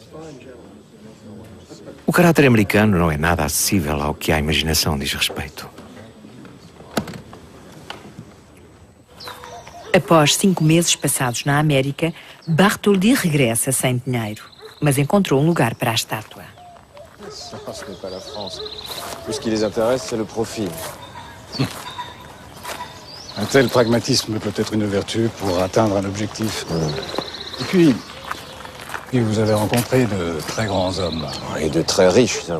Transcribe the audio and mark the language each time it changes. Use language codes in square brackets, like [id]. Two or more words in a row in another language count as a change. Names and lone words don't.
[pt] O caráter americano não é nada acessível ao que a imaginação diz respeito. Após 5 meses passados na América, Bartholdi regressa sem dinheiro, mas encontrou um lugar para a estátua. [fr] Ça, ce n'est pas la France. Tout ce qui les intéresse, c'est le profit. Un tel pragmatisme peut être une vertu pour atteindre un objectif. Et puis, vous avez rencontré de très grands hommes. Et de très riches hommes.